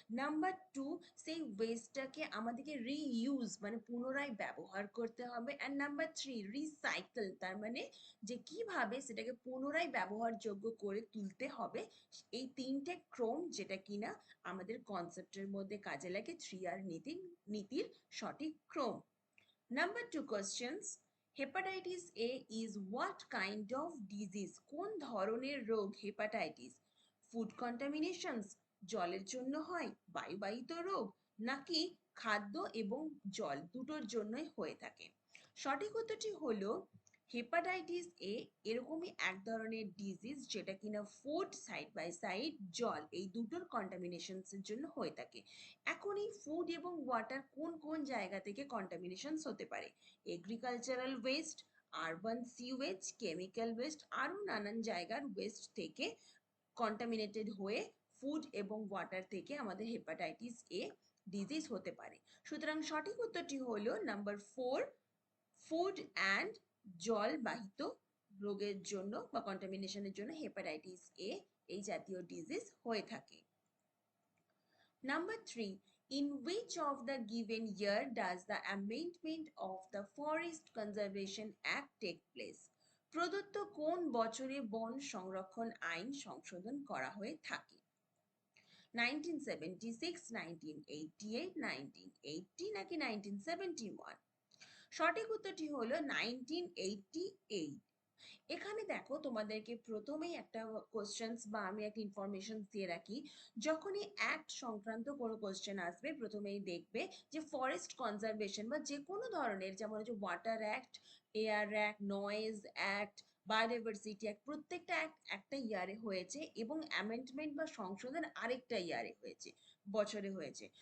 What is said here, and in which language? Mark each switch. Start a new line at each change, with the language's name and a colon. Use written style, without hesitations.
Bangla: Number 2 সেই ওয়েস্টটাকে আমাদেরকে reuse মানে পুনরায় ব্যবহার করতে হবে। অ্যান্ড নাম্বার 3 রিসাইকেল, তার মানে যে কিভাবে সেটাকে পুনরায় ব্যবহারযোগ্য করে তুলতে হবে। এই তিনটে ক্রম যেটা কিনা আমাদের কনসেপ্টের মধ্যে কাজে লাগে 3R নীতির সঠিক ক্রম।
English: Number 2 questions. Hepatitis A is what kind of disease?
Bangla: কোন ধরনের রোগ হেপাটাইটিস? ফুড কন্টামিনেশনস, জলের জন্য হয়, বায়ুবাহিত রোগ, নাকি খাদ্য এবং জল দুটোর জন্যই হয়ে থাকে? সঠিক উত্তরটি হলো হেপাটাইটিস এ এরকমই এক ধরনের ডিজিজ যেটা কিনা ফুড সাইড বাই সাইড জল এই দুটোর কন্টামিনেশনসের জন্য হয়ে থাকে। এখন এই ফুড এবং ওয়াটার কোন কোন জায়গা থেকে কন্টামিনেশনস হতে পারে? Agricultural West, urban sewage, chemical West, আরও নানান জায়গার ওয়েস্ট থেকে কন্টামিনেটেড হয়ে ফুড এবং ওয়াটার থেকে আমাদের হেপাটাইটিস এ ডিজিজ হতে পারে। সুতরাং সঠিক উত্তরটি হলো নাম্বার 4 ফুড অ্যান্ড জলবাহিত রোগের জন্য বা কন্টামিনেশনের জন্য হেপাটাইটিস এ এই জাতীয় ডিজিজ হয়ে থাকে।
English: Number 3. In which of the given year does the amendment of the Forest Conservation Act take place?
Bangla: প্রদত্ত কোন বছরে বন সংরক্ষণ আইন সংশোধন করা হয়ে থাকে? 1976, 1988, 1980, নাকি 1971? সঠিক উত্তরটি হলো 1988। এখানে দেখো তোমাদেরকে প্রথমেই একটা কোশ্চেন্স বা আমি একটা ইনফরমেশন দিয়ে রাখি, যখনই অ্যাক্ট সংক্রান্ত কোনো কোশ্চেন আসবে প্রথমেই দেখবে যে ফরেস্ট কনজারভেশন বা যে কোনো ধরনের, যেমন হচ্ছে water act, air act, noise act, biodiversity act, প্রত্যেকটা অ্যাক্ট একটা ইয়ারে হয়েছে এবং অ্যামেন্ডমেন্ট বা সংশোধন আরেকটা ইয়ারে হয়েছে, বছরে হয়েছে।